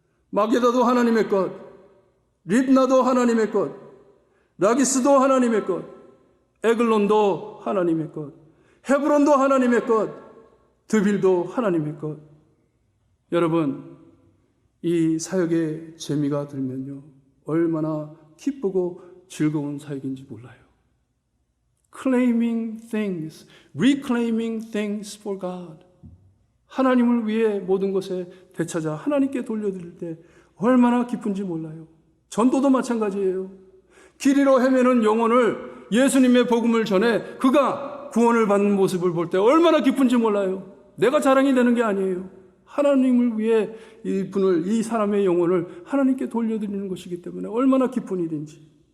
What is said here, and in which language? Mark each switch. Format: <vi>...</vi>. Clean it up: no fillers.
<ko>마게다도 하나님의 것, 립나도 하나님의 것, 라기스도 하나님의 것, 에글론도 하나님의 것, 헤브론도 하나님의 것, 드빌도 하나님의 것. 여러분, 이 사역의 재미가 들면요, 얼마나 기쁘고 즐거운 사역인지 몰라요.</ko> <en>Claiming things, reclaiming things for God.</en> <ko>하나님을 위해 모든 것에 되찾아 하나님께 돌려드릴 때 얼마나 기쁜지 몰라요. 전도도 마찬가지예요. 길 잃어 헤매는 영혼을 예수님의 복음을 전해 그가 구원을 받는 모습을 볼 때 얼마나 기쁜지 몰라요. 내가 자랑이 되는 게 아니에요. 하나님을 위해 이 사람의 영혼을 하나님께 돌려드리는 것이기 때문에 얼마나 기쁜 일인지.</ko>